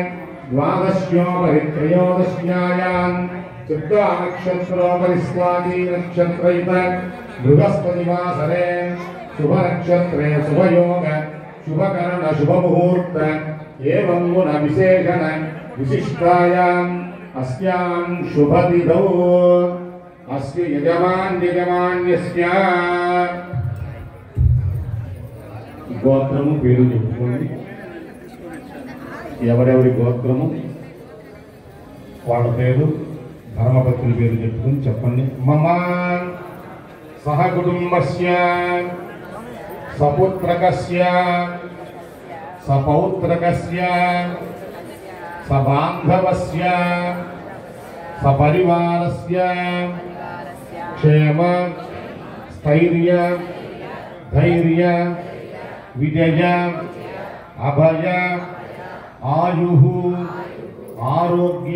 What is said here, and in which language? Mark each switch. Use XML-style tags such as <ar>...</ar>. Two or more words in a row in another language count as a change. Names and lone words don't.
<sa>द्वादश्योपरित्रयोदश्यायां चित्ता नक्षत्रोपरि स्वाति नक्षत्रयुत बृहस्पतिवासरे शुभ नक्षत्रे शुभयोग शुभकरण शुभमुहूर्त एवं गुण विशेषण विशिष्टायाम् अस्यां शुभतिथौ अस्य यजमान्यस्य</sa> <te>గోత్రము పేరు చెప్పుకోండి. ఎవరెవరి గోత్రము వాళ్ళ పేరు ధర్మపత్ని పేరు చెప్పుకొని చెప్పండి.</te> <sa>మమ సహ కుటుంబస్య సపుత్రకస్య సపౌత్రకస్య సబాంధవస్య సపరివారస్య క్షేమ స్థైర్య ధైర్య విజయ అభయ ఆయు ఆరోగ్య</sa>